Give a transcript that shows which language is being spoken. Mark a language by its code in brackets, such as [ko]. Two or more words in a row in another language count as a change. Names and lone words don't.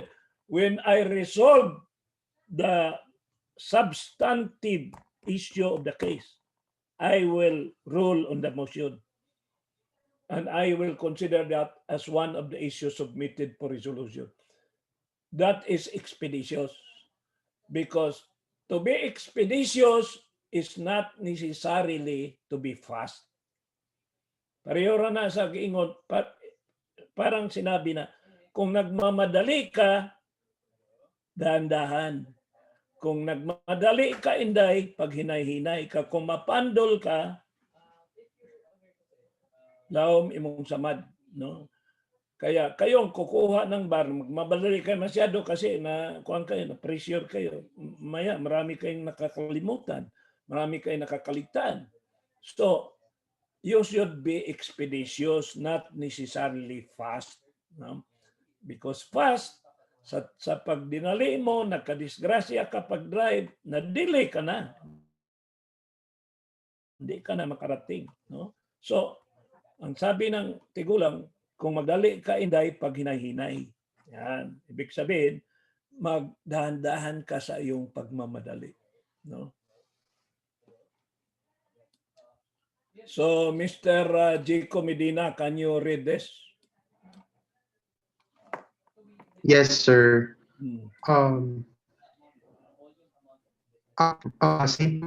[en] When I resolve the substantive issue of the case, I will rule on the motion. And I will consider that as one of the issues submitted for resolution. That is expeditious. Because to be expeditious is not necessarily to be fast. [ceb] Pareho na sa giingon, [tl] parang sinabi na, kung nagmamadali ka, dahan-dahan. [ceb] Kung nagmadali ka, inday, pag hinay-hinay ka. Kung mapandol ka, lawom imong samad. No? [tl] Kaya kayong kukuha ng bar, magmamadali kayo masyado kasi na kuhan kayo, na pressure kayo. Maya, marami kayong nakakalimutan. Marami kayong nakakaligtaan. [en] So, you should be expeditious, not necessarily fast. No? Because fast, [ceb] sa pagdinali mo, nagkadisgrasya ka pag-drive, na-delay ka na. [tl] Hindi ka na makarating. No? [ceb] So, [tl] ang sabi ng tigulang, [ceb] kung magdali ka, inday, pag hinay-hinay. [tl] Yan. Ibig sabihin, magdahan-dahan ka sa iyong pagmamadali. No? So, Mr. [en] Jico Medina, can you read this? Yes, sir. Hmm. St.